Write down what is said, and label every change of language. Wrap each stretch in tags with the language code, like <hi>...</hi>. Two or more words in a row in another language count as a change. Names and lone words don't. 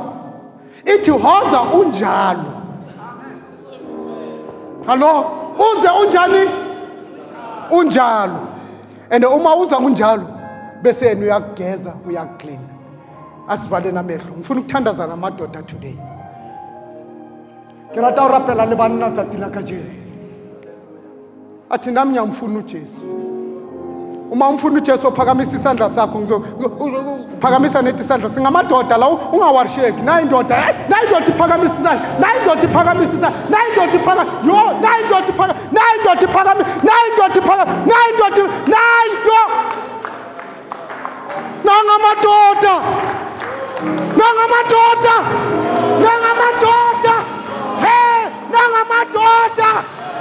<zu>Ithi hoza unjalo.</zu> <en>Hello, uze unjani?</en> <zu>Unjalo. And uma uza unjalo bese yena uyakugeza uyakclean. Asivale namehlo. Ngifuna ukuthandaza namadoda today.</zu> <st>Ke rata o rapela le banna tsatsi la kajeno.</st> <zu>Athi nami ngiyamfuna uJesu. Uma umfuna uJesu phakamisa isandla sakho ngizophakamisa nethi isandla singamadoda la ungawarsheki nayi indoda iphakamisa isandla nayi indoda iphakamisa isandla nayi indoda iphakamisa yo nayi indoda iphakamisa nayi indoda iphakamisa nayi indoda iphakamisa nayi indoda nayi yo nangamadoda nangamadoda nangamadoda hey nangamadoda</zu>